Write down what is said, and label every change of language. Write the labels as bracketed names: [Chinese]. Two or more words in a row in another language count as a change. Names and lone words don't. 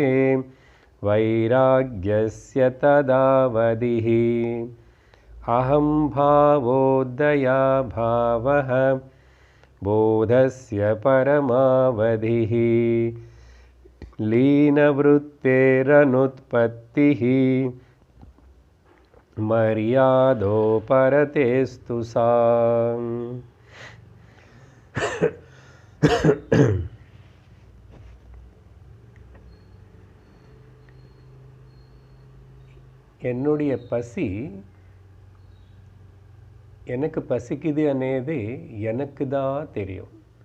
[Sanskrit] वैराग्यस्य तदावदिः अहं भावोदया भावः बोधस्य परमावधिः लीनवृत्तेरनुत्पत्तिः मर्यादोपरतेस्तु सा। [Tamil] என்னுடைய பசி எனக்கு பசிக்குது అనేది எனக்கு தான் தெரியும்.